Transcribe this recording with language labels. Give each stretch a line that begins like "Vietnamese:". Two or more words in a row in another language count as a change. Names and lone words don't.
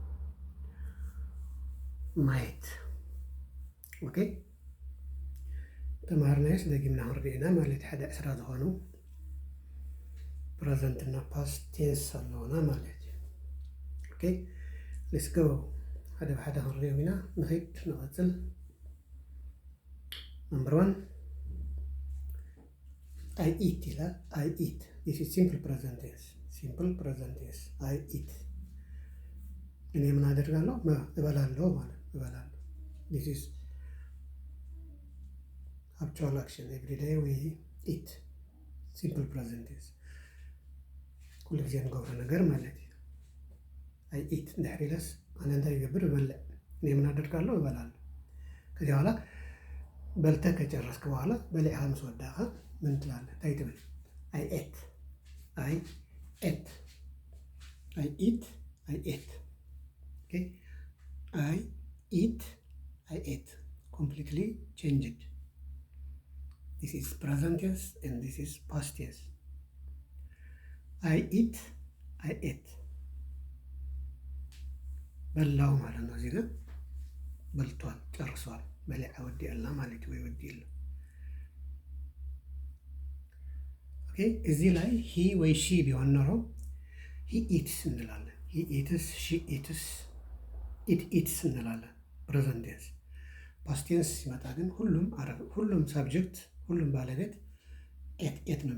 Tigrinya: ማየት። ኦኬ ተማርናይስ ደግምና ሁሪና ማለት ሓደ 10 ዝኾኑ ፕሬዘንት እና
English: past tense
Tigrinya: ኣለውና ማለት እዩ።
English: okay let's go
Tigrinya: ሓደ ብሓደ ክንሪኦም ኢና ንኸይድ ንቐፅል።
English: ነምበር 1 I eat ይላል። I eat this is simple present tense I eat
Amharic: እኔ ምን አደርጋለሁ እበላለሁ ማለት እበላለሁ።
English: this is actual action every day we eat simple present tense
Tigrinya: ኩሉ ጊዜ ንገብሮ ነገር ማለት እዩ።
English: I eat
Tigrinya: እንድሕር ኢለስ ኣነ እንታይ ይገብር እበልዕ።
Amharic: እኔ ምን አደርጋለሁ እበላለሁ። ከዚያ በኋላ በልተህ ከጨረስክ በኋላ
Tigrinya: በሊዕኻ ምስ ወዳእኻ
Amharic: ምን ትላለህ?
Tigrinya: እንታይ ትብል?
English: I ate I ate I eat I ate okay I eat I ate completely changed this is present tense and this is past tense I eat I ate
Amharic: በላው ማለት ነው። እዚህ ጋር በልቷል ጨርሷል።
Tigrinya: በሊዓ ወዲአልና ማለት ወይ ወዲአላ።
Amharic: ኦኬ እዚህ ላይ ሂ ወይ ሺ ቢሆን ኖሮ
English: he eats
Amharic: እንላለን።
English: he eats she eats it eats
Amharic: እንላለን
English: present tense። past tense
Amharic: ሲመጣ ግን ሁሉም ሳብጀክት ሁሉም ባለቤት
English: ate ate
Amharic: ነው